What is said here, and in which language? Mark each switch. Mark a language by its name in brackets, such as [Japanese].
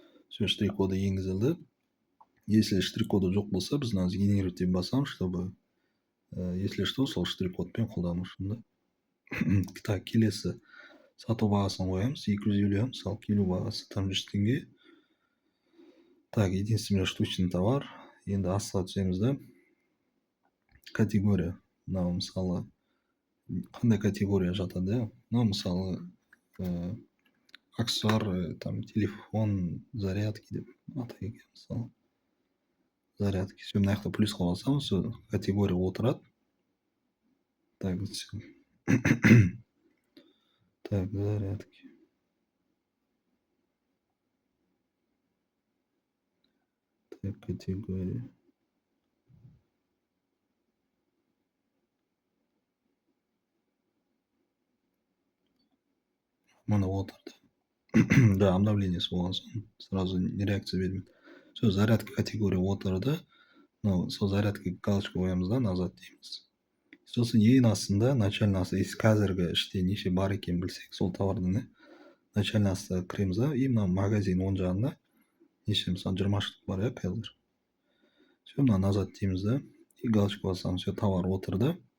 [Kazakh] Все, штрих-коды енгізілді. Если штрих-коды жоқ болса, біз мына генерировать басамыз, [Russian] чтобы если что, [Kazakh] сол штрих-кодпен қолдану үшін. Так, келесі сату бағасын қоямыз, 250, мысалы келу бағасы там 100 теңге. [Russian] Так, единственный штучный товар. [Kazakh] Енді астыға түсеміз да. Категория. Мынау мысалы қандай категория жатады? Мынау мысалы аксессуар, там телефон, зарядки деп атайды екен мысалы. Зарядки. Все, мына жақта плюсқа басамыз, все категория отырады. Так, все. Так, зарядки. Так, категория. Мына отырды. Да, обновлениесі болған соң сразу реакция бермейді. Все, зарядка категория отырды. Ну, сол зарядка галочка қоямыз да, назад дейміз. Сосын ең астында начальный астында, если қазіргі іште неше бар екен білсек, сол товардың начальный астына кіреміз да, и мына магазин оң жағында неше мысалы 20 штук бар қазір. Все, мына назад дейміз да, и галочка басамыз. Все, товар отырды.